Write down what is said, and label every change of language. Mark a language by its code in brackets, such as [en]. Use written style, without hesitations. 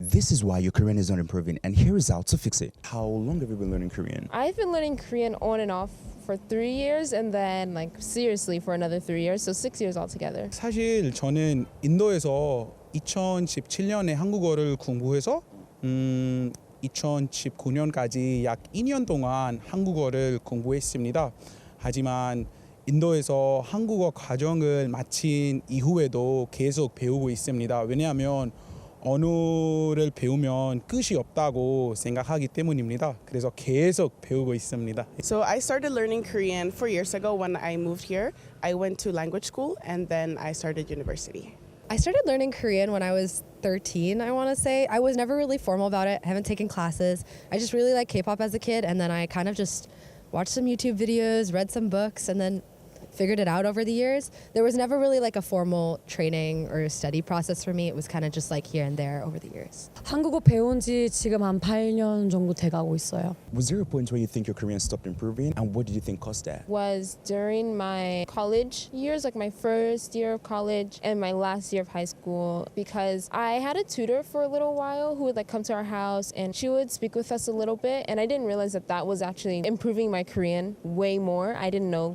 [en] this is why your Korean is not improving, and here is how to fix it. How long have you been learning Korean? I've been learning Korean on and off for 3 years and then like seriously for another 3 years, so 6 years altogether. [ko] 사실 저는 인도에서 2017년에 한국어를 공부해서 2019년까지 약 2년 동안 한국어를 공부했습니다. 하지만 인도에서 한국어 과정을 마친 이후에도 계속 배우고 있습니다. 왜냐하면 언어를 배우면 끝이 없다고 생각하기 때문입니다. 그래서 계속 배우고 있습니다. [en] So I started learning Korean 4 years ago when I moved here. I went to language school and then I started university. I started learning Korean when I was 13, I want to say. I was never really formal about it. I haven't taken classes. I just really liked K-pop as a kid, and then I kind of just watched some YouTube videos, read some books, and then figured it out over the years. There was never really like a formal training or study process for me. It was kind of just like here and there over the years. [ko] 한국어 배운 지 지금 한 8년 정도 돼가고 있어요. [en] Was there a point where you think your Korean stopped improving, and what did you think caused that? Was during my college years, like my first year of college and my last year of high school, because I had a tutor for a little while who would like come to our house and she would speak with us a little bit, and I didn't realize that that was actually improving my Korean way more. I didn't know.